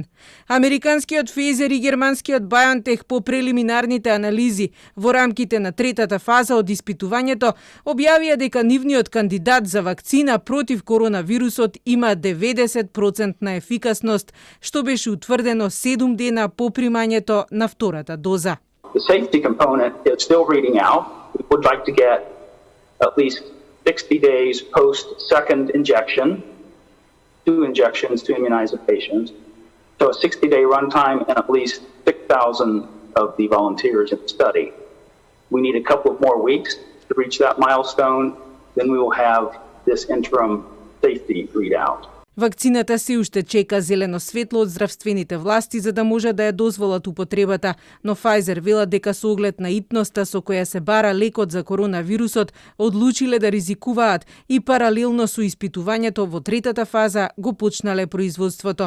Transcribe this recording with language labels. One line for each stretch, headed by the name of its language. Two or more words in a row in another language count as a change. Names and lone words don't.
Macedonian: Американскиот Pfizer и германскиот BioNTech по прелиминарните анализи во рамките на третата фаза од испитувањето објавија дека нивниот кандидат за вакцина против коронавирусот има 90% на ефикасност, што беше утврдено 7 дена по примањето на втората доза.
English: The safety component is still reading out. We would like to get at least 60 days post second injection, 2 injections to immunize the patients. So a 60-day runtime and at least 6,000 of the volunteers in the study. We need a couple of more weeks to reach that milestone. Then we will have this interim safety readout.
Macedonian: Вакцината се уште чека зелено светло од здравствените власти за да може да ја дозволат употребата, но Pfizer вела дека со оглед на итноста со која се бара лекот за коронавирусот, одлучиле да ризикуваат и паралелно со испитувањето во третата фаза го почнале производството.